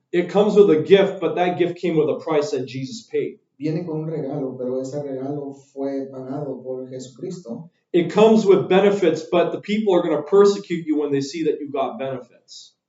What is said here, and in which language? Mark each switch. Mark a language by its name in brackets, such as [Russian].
[English] It comes with a gift, but that gift came with a price that Jesus paid. [Spanish] Viene con un regalo, pero ese regalo fue pagado por Jesucristo. [English] It comes with benefits, but the people are going to persecute you when they see that you got benefits.